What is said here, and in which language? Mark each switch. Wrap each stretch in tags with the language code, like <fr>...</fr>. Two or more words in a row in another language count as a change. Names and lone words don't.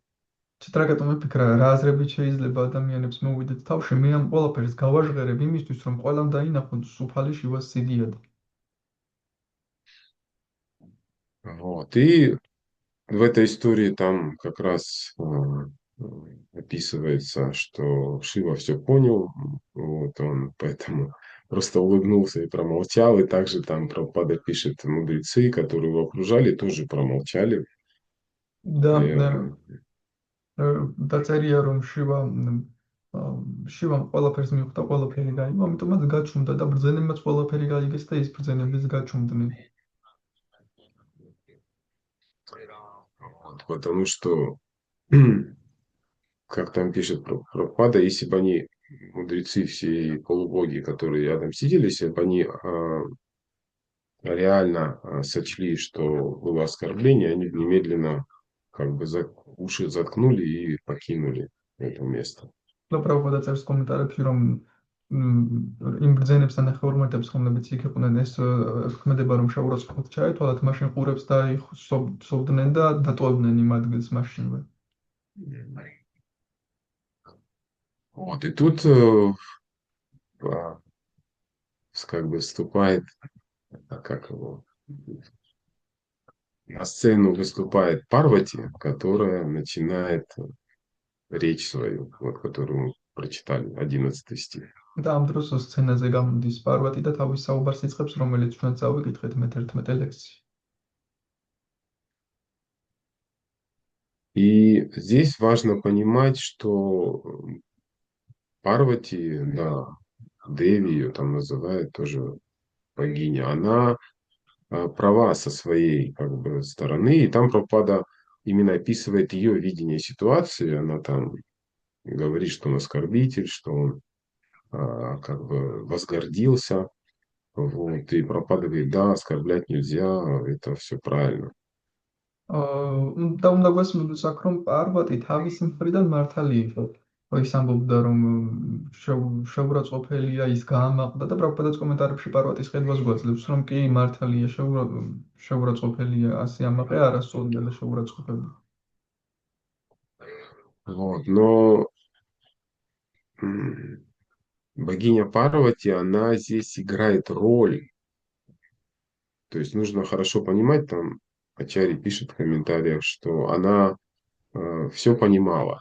<ka>ციტრაკატომ ეფიქრა რა აზრებით შეიძლება ადამიანებს მოვიდეთ თავში მე ამ ყველაფერს გავაჟღერებ იმისთვის რომ ყველამ დაინახონ სუფალი შივას სიდიადი</ka> <ru>Вот, и в этой истории там как раз описывается, что Шива все понял, вот он поэтому просто улыбнулся и промолчал, и также там Прабхупада пишет, мудрецы, которые его окружали, тоже промолчали.</ru> <ka>და Э, დაწერია რომ შივამ ყველაფერს მიხვდა ყველაფერი გაიგო ამიტომაც გაჩუმდა და ბრძენებმაც ყველაფერი გაიგეს და ის ბრძენებიც გაჩუმდნენ</ka> <ru>вот, потому что, как там пишет Прабхупада, если бы они, мудрецы все и полубоги, которые рядом сидели, если бы они реально сочли, что было оскорбление, они бы немедленно как бы уши заткнули и покинули это место.</ru> <ka>და პრაბჰუპადა წერს კომენტარებში რომ იმ ბრძენებს და ნახევარმეტებს რომლებიც იქ იყვნენ ეს ქმედება რომ შეურაცხყოფად ჩაეთვალათ მაშინ ყურებს დაიხსოვდნენ და დატოვებდნენ იმ ადგილს მაშინვე</ka> <ru>Вот, и тут как бы вступает, как его, на сцену выступает Парвати, которая начинает речь свою, вот, которую мы прочитали, 11 стих.</ru> <ka>და ამ დროს სცენაზე გამოდის პარვატი და თავის საუბარს იწყებს, რომელიც ჩვენ წავიკითხეთ მე-11 ლექსში.</ka> <ru>И здесь важно понимать, что Парвати, да, Деви ее там называют тоже богиня, она права со своей как бы стороны, и там Прабхупада именно описывает ее видение ситуации, она там говорит, что он оскорбитель, что он как бы возгордился, вот, и Прабхупада говорит, да, оскорблять нельзя, это все правильно.</ru> <ka>და უნდა გვესმოდოს აქ რომ პარვატი თავის მხრიდან მართალი იყო. ის ამბობდა რომ შეურაცხყოფელია ის გაამაყდა და პრაბჰუპადაც კომენტარებში პარვატის ხედვას გვაძლევს რომ კი მართალია შეურაცხყოფელია ასე ამაყე არასწორია და შეურაცხყოფელი.</ka> <ru>Вот, но богиня Парвати, она здесь играет роль. То есть нужно хорошо понимать, там Ачари пишет в комментариях, что она все понимала.</ru>